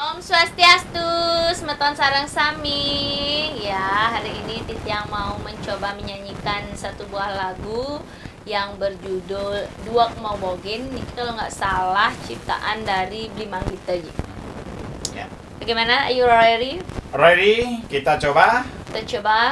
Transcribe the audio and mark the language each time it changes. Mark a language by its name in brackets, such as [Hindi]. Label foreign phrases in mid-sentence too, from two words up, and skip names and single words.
[Balinese] Swastiastu, semeton sareng sami. [Indonesian] Ya, hari ini Titiang mau mencoba menyanyikan satu buah lagu yang berjudul Duak Mau Bogin. Ini kalau nggak salah ciptaan dari Bli Manggita. Ya. Bagaimana? [English] Are you ready? Ready? [Indonesian] Kita coba Kita coba.